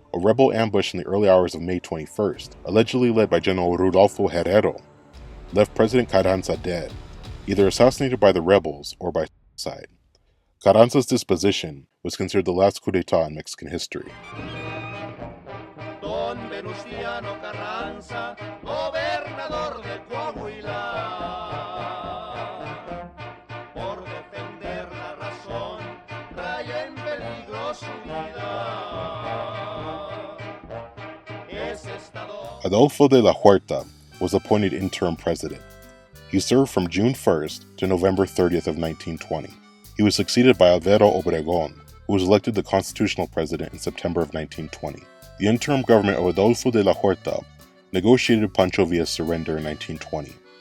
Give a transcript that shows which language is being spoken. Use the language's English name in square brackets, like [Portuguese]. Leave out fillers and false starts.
[English] A rebel ambush in the early hours of May 21st, allegedly led by General Rudolfo Herrero, left President Carranza dead, either assassinated by the rebels or by suicide. Carranza's disposition was considered the last coup d'etat in Mexican history. [Spanish] Don Venustiano Carranza, gobernador de Coahuila, por defender la razón, trae en peligro su vida. [English] Adolfo de la Huerta was appointed interim president. He served from June 1st to November 30th of 1920. He was succeeded by Alvaro Obregón, who was elected the constitutional president in September of 1920. The interim government of Adolfo de la Huerta negotiated Pancho Villa's surrender in 1920.